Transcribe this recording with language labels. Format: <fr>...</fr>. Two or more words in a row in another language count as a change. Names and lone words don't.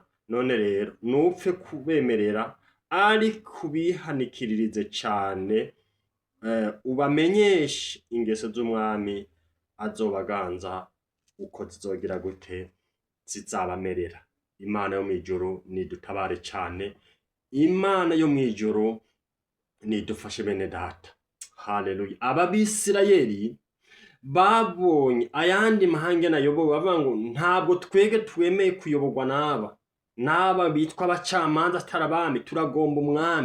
<rn>None rero nupfe kubemerera, ariko bihanikiririze cane, ubamenyeshe ingeso z'umwami azobaganza uko zizogira gute zizabamerera. Imana yo mwijuru nidutabare cane. Imana yo mwijuru nidufashe bene data. Haleluya. Ababisirayeli babonye ayandi mahanga nayobowe bavuga ngo ntabwo twege twemeye kuyoborwa n'aba bitwa abacamanza atarabami, turagomba umwami.</rn>